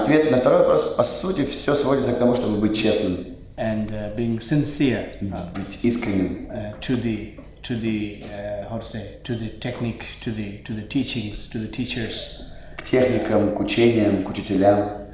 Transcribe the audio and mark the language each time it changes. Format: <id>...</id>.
<ru>Ответ на второй вопрос, по сути, все сводится к тому, чтобы быть честным.</ru> <en>And being sincere.</en> <ru>Быть искренним.</ru> <en>To the how to say, to the technique, to the teachings, to the teachers.</en> <ru>К техникам, к учениям, к учителям.</ru>